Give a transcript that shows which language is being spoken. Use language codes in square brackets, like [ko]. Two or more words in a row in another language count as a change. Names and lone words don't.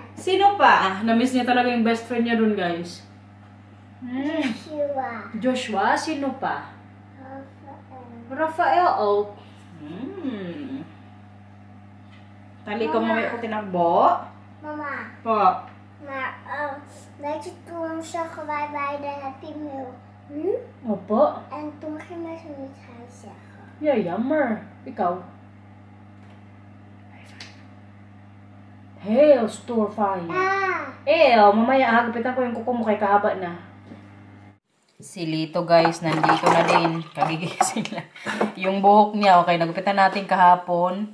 [tl] Sino pa? Na-miss niya talaga yung [en] best friend [tl] niya dun, guys. Joshua? Sino pa? Rafael. Oh. Tali ko mamaya ko tinakbo. Mama. Po. [nl] Weet je toen zagen wij bij de Happy Meal? [tl] Opo. [nl] En toen gingen ze niet gaan zeggen. Yeah, jammer. Ikaw? Hail, store fire. [tl] Mamaya hagapitan ko yung kuko mo kay kahaba na. Si Lito guys, nandito na din. Kagigising lang. Yung buhok niya, okay, nagupitan natin kahapon.